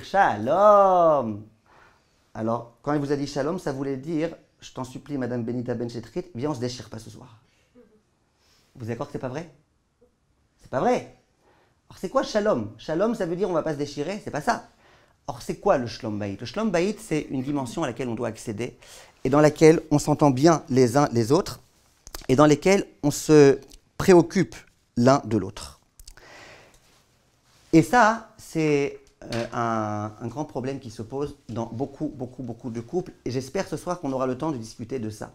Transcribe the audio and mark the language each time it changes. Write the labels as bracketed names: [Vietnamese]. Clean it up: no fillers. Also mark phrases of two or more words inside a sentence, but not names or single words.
[French] Shalom! Alors, quand elle vous a dit shalom, ça voulait dire, je t'en supplie, Madame Benita Benchitrit, viens, on se déchire pas ce soir. Vous êtes d'accord que c'est pas vrai? C'est pas vrai. Alors c'est quoi shalom? Shalom, ça veut dire on va pas se déchirer, c'est pas ça. Or c'est quoi le [Hebrew] שלום בית? [French] Le [Hebrew] שלום בית, [French] c'est une dimension à laquelle on doit accéder et dans laquelle on s'entend bien les uns les autres et dans lesquelles on se préoccupe l'un de l'autre. Et ça, c'est un grand problème qui se pose dans beaucoup de couples et j'espère ce soir qu'on aura le temps de discuter de ça.